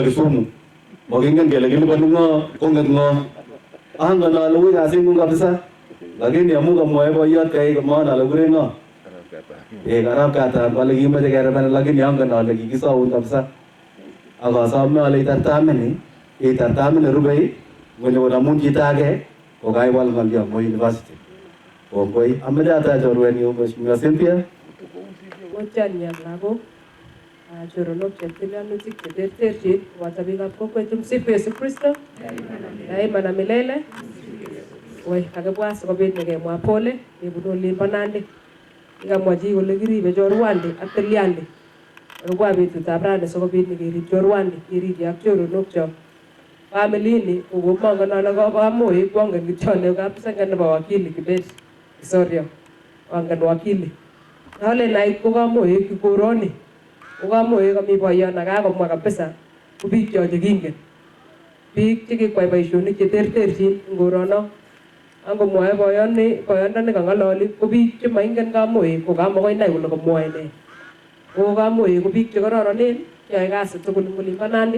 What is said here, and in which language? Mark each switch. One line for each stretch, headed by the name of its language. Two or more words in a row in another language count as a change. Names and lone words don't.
Kalenjin: Kisumu makingen kele kilipani ng'o konget ng'o angen ale ui kasing'ung kabisa lakini amu kamwoe boiyot kai komwaon ale kure ng'o Arap Katam kole kimeche kerepen lakini angen ale kikisoun kabisa akasome ale itartamini rubei ngonyo konamun chito age kokaiwal ng'olyo mo university kongoi ameche atach chorwenyu Mheshimiwa Cynthia Ochania lagok choronok chetilyanutik cheterterchin koboto biikab kokwet.
Swahili: Tumsifu Yesu Kristo daima na milele.
Kalenjin: Woi kakibwa sikobit nekemwa pole kebunu olimbo Nandi kikamwa chi kole kiribe chorwandi ak tilyandi kobwa betutab rani sikobit nekerib chorwandi keribe ak choronokchok. Family ini kokomongen ale kamoek kwangen kityo ne kapsenge nebo wakili Kibet Kisorio wangen wakili ale nait ko kamoek koroni ko kamoek kami boiyot nakakomwa kabisa ko biik cho chekingen biik chekikwai boisionik cheterterchin eng korono angomwoe boyondoni kang'ololi ko biik chemaingen kamoek ko kamakoi nai kole komwoe ne Ko Kamoi ko biik che kororonen, yoe kasit tugul eng olin bo Nandi.